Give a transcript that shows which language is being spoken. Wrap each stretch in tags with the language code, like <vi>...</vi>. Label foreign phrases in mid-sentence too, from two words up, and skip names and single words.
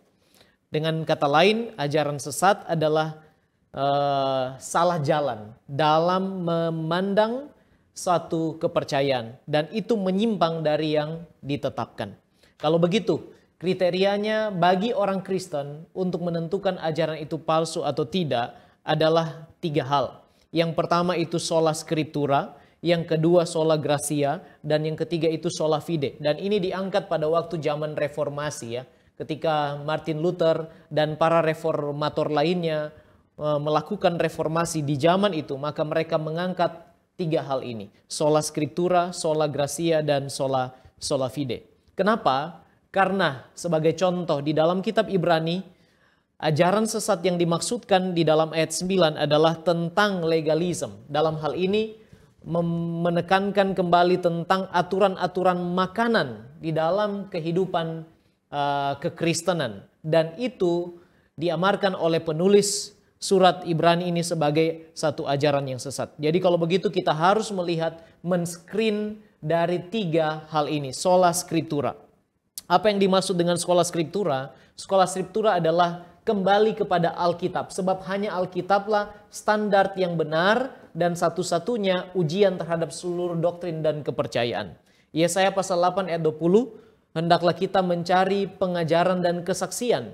<id>Dengan kata lain, ajaran sesat adalah salah jalan dalam memandang suatu kepercayaan dan itu menyimpang dari yang ditetapkan. Kalau begitu, kriterianya bagi orang Kristen untuk menentukan ajaran itu palsu atau tidak adalah tiga hal. Yang pertama itu</id> <la>sola scriptura,</la> <id>yang kedua</id> <la>sola gratia,</la> <id>dan yang ketiga itu</id> <la>sola fide.</la> <id>Dan ini diangkat pada waktu zaman reformasi ya, ketika Martin Luther dan para reformator lainnya melakukan reformasi di zaman itu, maka mereka mengangkat tiga hal ini.</id> <la>Sola scriptura, sola gratia, dan sola fide.</la> <id>Kenapa? Karena sebagai contoh di dalam kitab Ibrani, ajaran sesat yang dimaksudkan di dalam ayat 9 adalah tentang legalisme. Dalam hal ini menekankan kembali tentang aturan-aturan makanan di dalam kehidupan kekristenan. Dan itu diamarkan oleh penulis surat Ibrani ini sebagai satu ajaran yang sesat. Jadi kalau begitu kita harus melihat, men-screen dari tiga hal ini.</id> <la>Sola scriptura.</la> <id>Apa yang dimaksud dengan sekolah scriptura? Sekolah scriptura adalah kembali kepada Alkitab. Sebab hanya Alkitablah standar yang benar dan satu-satunya ujian terhadap seluruh doktrin dan kepercayaan. Yesaya pasal 8 ayat 20, hendaklah kita mencari pengajaran dan kesaksian.</id>